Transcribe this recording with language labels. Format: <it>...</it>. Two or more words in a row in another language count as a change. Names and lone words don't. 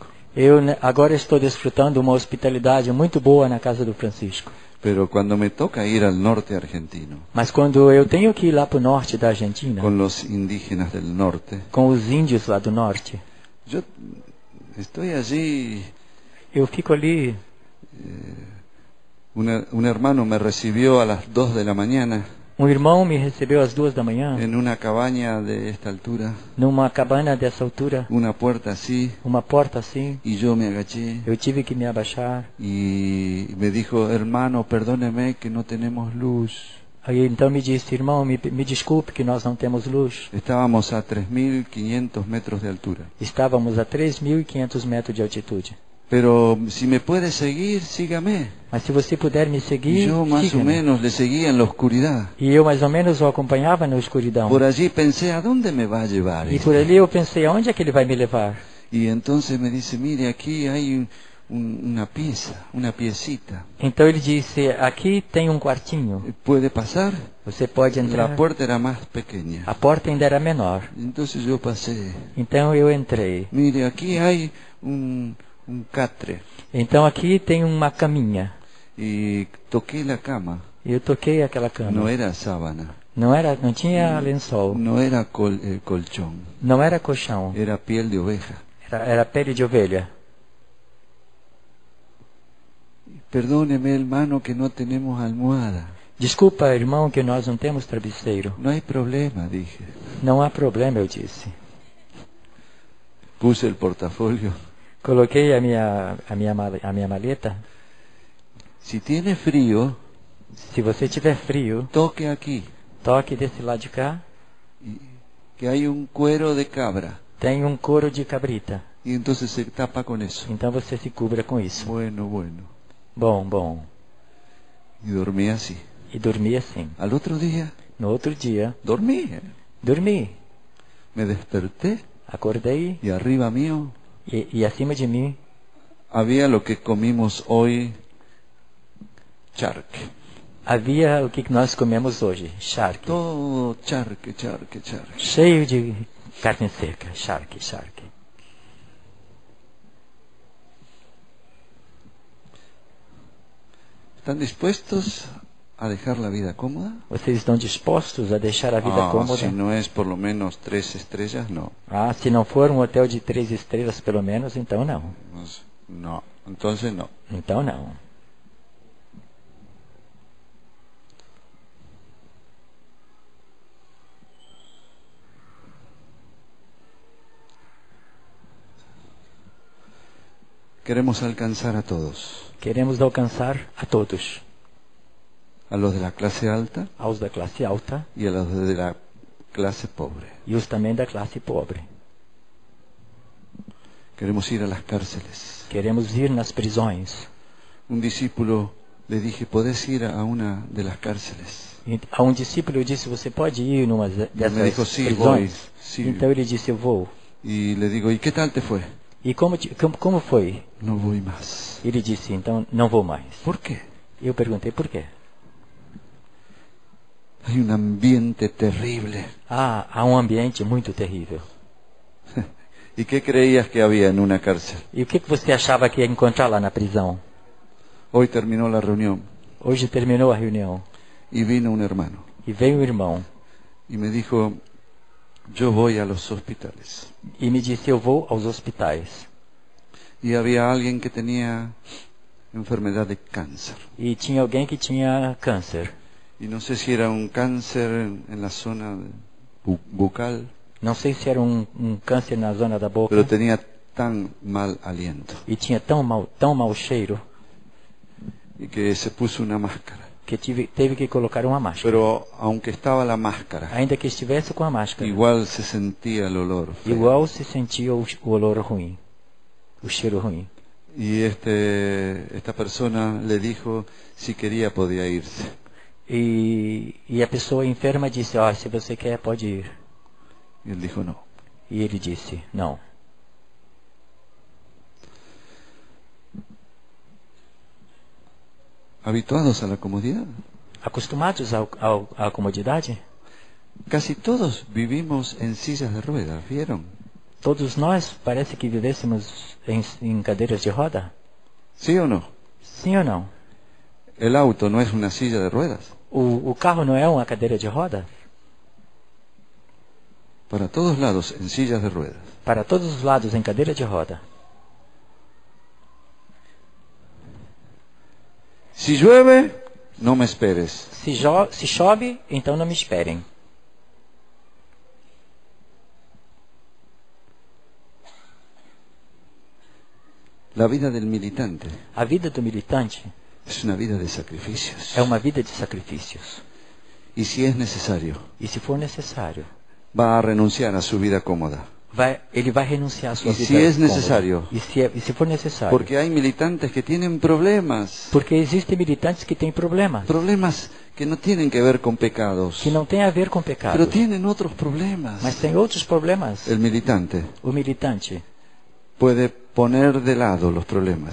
<pt>Eu agora estou desfrutando uma hospitalidade muito boa na casa do Francisco.</pt> <es>Pero cuando me toca ir al norte argentino,</es> <pt>Mas quando eu tenho que ir lá para o norte da Argentina,</pt> <es>con los indígenas del norte,</es> <pt>com os índios lá do norte,</pt> <es>yo estoy allí.</es> <pt>eu fico ali.</pt> <es>Un hermano me recibió a las 2 de la mañana</es> <pt>Irmão me recebeu às 2 da manhã,</pt> <es>en una cabaña de esta altura,</es> <pt>numa cabana dessa altura,</pt> <es>una puerta así,</es> <pt>uma porta assim.</pt> <es>y yo me agaché</es> <pt>Eu tive que me abaixar.</pt> <es>y me dijo, hermano, perdóneme que no tenemos luz.</es> <pt>Aí então me disse, irmão, me desculpe que nós não temos luz.</pt> <es>Estábamos a 3.500 metros de altura.</es> <pt>Estávamos a 3.500 metros de altitude.</pt> <es>Pero si me puede seguir, sígame.</es> <pt>Mas se você puder me</pt> <es>Y</es> <pt>seguir,</pt> <es>yo más o</es> <pt>siga-me.</pt> <es>menos le seguía en la oscuridad.</es> <pt>E eu mais ou menos o acompanhava na escuridão.</pt> <es>Por allí pensé, ¿a dónde me va a llevar?</es> <pt>E por ali eu pensei, aonde é que ele vai me levar?</pt> <es>Y entonces me dice, mire, aquí hay una pieza, una piecita.</es> <pt>Então ele disse, aqui tem um quartinho.</pt> <es>¿Puede pasar?</es> <pt>Você pode entrar.</pt> <es>La puerta era más pequeña.</es> <pt>A porta ainda era menor.</pt> <es>Entonces yo pasé.</es> <pt>Então eu entrei.</pt> <es>Mire, aquí hay un catre.</es> <pt>Então aqui tem uma caminha.</pt> <es>Y toqué la cama.</es> <pt>E eu toquei aquela cama.</pt> <es>No era sábana.</es> <pt>Não tinha lençol.</pt> <es>No era colchón.</es> <pt>Não era colchão.</pt> <es>Era piel de oveja.</es> <pt>Era pele de ovelha.</pt> <es>Perdóneme, hermano, que no tenemos almohada.</es> <pt>Desculpa, irmão, que nós não temos travesseiro.</pt> <es>No hay problema, dije.</es> <pt>Não há problema, eu disse.</pt> <es>Puse el portafolio.</es> <pt>Coloquei a minha maleta.</pt> <es>Si tiene frío,</es> <pt>Se você tiver frio,</pt> <es>toque aquí,</es> <pt>toque desse lado de cá.</pt> <es>que hay un cuero de cabra.</es> <pt>Tem um couro de cabrita.</pt> <es>Y entonces se tapa con eso.</es> <pt>Então você se cubra com isso.</pt> <es>Bueno.</es> <pt>Bom.</pt> <es>Y dormí así.</es> <pt>E dormi assim.</pt> <es>Al otro día,</es> <pt>No outro dia,</pt> <es>dormí.</es> <pt>dormi.</pt> <es>Me desperté</es> <pt>Acordei</pt> <es>y arriba mío</es> <pt>e acima de mim</pt> <es>había lo que comimos hoy, charque.</es> <pt>havia o que nós comemos hoje, charque.</pt> <es>Todo charque.</es> <pt>Cheio de carne seca, charque.</pt> <es>¿Están dispuestos a dejar la vida cómoda?</es> <pt>Vocês estão dispostos a deixar a vida cômoda?</pt> <es>Si no es por lo menos 3 estrellas, no.</es> <pt>Se não for um hotel de 3 estrelas pelo menos, então não.</pt> <es>No, entonces no.</es> <pt>Então não.</pt> <es>Queremos alcanzar a todos.</es> <pt>Queremos alcançar a todos.</pt> <es>A los de la clase alta</es> <pt>Aos da classe alta</pt> <es>y a los de la clase pobre.</es> <pt>e os também da classe pobre.</pt> <es>Queremos ir a las cárceles.</es> <pt>Queremos ir nas prisões.</pt> <es>Un discípulo le dije, ¿podés ir a una de las cárceles?</es> <pt>E a um discípulo eu disse, você pode ir numa dessas</pt> <es>me dijo, sí,</es> <pt>prisões?</pt> <es>voy, sí.</es> <pt>Então ele disse, eu vou.</pt> <es>Y le digo, ¿y qué tal te fue?</es> <pt>E como foi?</pt> <es>No voy más.</es> <pt>Ele disse, então não vou mais.</pt> <es>¿Por qué?</es> <pt>Eu perguntei, por quê?</pt> <es>Hay un ambiente terrible.</es> <pt>Há um ambiente muito terrível.</pt> <es>¿Y qué creías que había en una cárcel?</es> <pt>E o que você achava que ia encontrar lá na prisão?</pt> <es>Hoy terminó la reunión</es> <pt>Hoje terminou a reunião</pt> <es>y vino un hermano</es> <pt>e veio um irmão</pt> <es>y me dijo, yo voy a los hospitales.</es> <pt>e me disse, eu vou aos hospitais.</pt> <es>Y había alguien que tenía enfermedad de cáncer.</es> <pt>E tinha alguém que tinha câncer.</pt> <es>Y no sé si era un cáncer en la zona bucal,</es> <pt>Não sei se era um câncer na zona da boca.</pt> <es>pero tenía tan mal aliento.</es> <pt>E tinha tão mau cheiro.</pt> <es>y que se puso una máscara.</es> <pt>que teve que colocar uma máscara.</pt> <es>Pero aunque estaba la máscara,</es> <pt>Ainda que estivesse com a máscara,</pt> <es>igual se sentía el olor feo.</es> <pt>igual se sentia o olor ruim, o cheiro ruim.</pt> <es>Y esta persona le dijo si quería podía irse.</es> <pt>E a pessoa enferma disse, se você quer, pode ir.</pt> <es>Y él dijo no.</es> <pt>E ele disse, não.</pt> <es>Habituados a la comodidad.</es> <pt>Acostumados à comodidade,</pt> <es>Casi todos vivimos en sillas de ruedas, ¿vieron?</es> <pt>todos nós parece que vivêssemos em cadeiras de roda.</pt> <es>¿Sí o no?</es> <pt>Sim ou não?</pt> <es>El auto no es una silla de ruedas.</es> <pt>O carro não é uma cadeira de roda?</pt> <es>Para todos lados en sillas de ruedas.</es> <pt>Para todos os lados em cadeira de roda.</pt> <es>Si llueve, no me esperes.</es> <pt>Se chove, então não me esperem.</pt> <es>La vida del militante</es> <pt>A vida do militante</pt> <es>es una vida de sacrificios.</es> <pt>é uma vida de sacrifícios.</pt> <es>Y si es necesario,</es> <pt>E se for necessário,</pt> <es>va a renunciar a su vida cómoda.</es> <pt>ele vai renunciar à sua E vida se é cômoda. necessário? E se for necessário.</pt> <es>Porque hay militantes que tienen problemas.</es> <pt>Porque existem militantes que têm problemas.</pt> <es>Problemas que no tienen que ver con pecados.</es> <pt>Que não tem a ver com pecado.</pt> <es>Pero tienen otros problemas.</es> <pt>Mas tem outros problemas.</pt> <es>El militante</es> <pt>O militante</pt> <es>puede poner de lado los problemas</es>